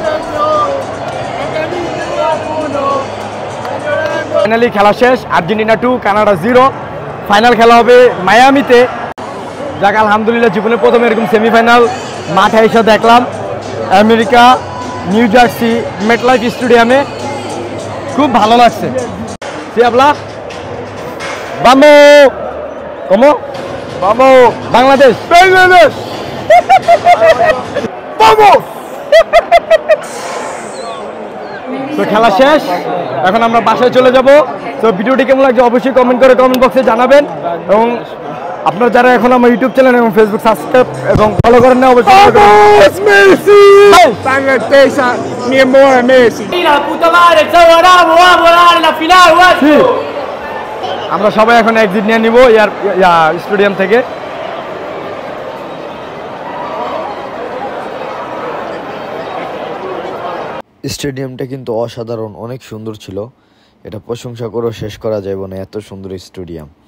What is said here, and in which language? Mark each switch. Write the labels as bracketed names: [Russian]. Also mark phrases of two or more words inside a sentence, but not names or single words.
[Bangla] ফাইনালি খেলা শেষ, আর্জেন্টিনা 2 কানাডা 0। ফাইনাল খেলা হবে মায়ামিতে। যাক আলহামদুলিল্লাহ, জীবনে প্রথম এরকম সেমিফাইনাল মাঠে এসে দেখলাম আমেরিকা নিউ জার্সি মেটলাইফ স্টেডিয়ামে। খুব ভালো লাগছে। [Spanish] Sí habla? Vamos. ¿Cómo? Vamos. Bangladesh. Bangladesh. Vamos. [Bangla] তো খেলা শেষ, এখন আমরা বাসায় চলে যাব। তো ভিডিওটি কেমন লাগছে অবশ্যই কমেন্ট করে কমেন্ট বক্সে জানাবেন। এবং আপনারা যারা এখন আমার ইউটিউব চ্যানেল এবং ফেসবুক সাবস্ক্রাইব এবং ফলো করেন না অবশ্যই [Spanish] Bangladesh, mi amor, Messi. La puta madre, chavo, vamos a volar en la final, guacho. [Bangla] আমরা সবাই এখন এক্সিট নিয়ে নিব স্টেডিয়াম থেকে। স্টেডিয়ামটা কিন্তু অসাধারণ, অনেক সুন্দর ছিল। এটা প্রশংসা করেও শেষ করা যাবে না, এত সুন্দর স্টেডিয়াম।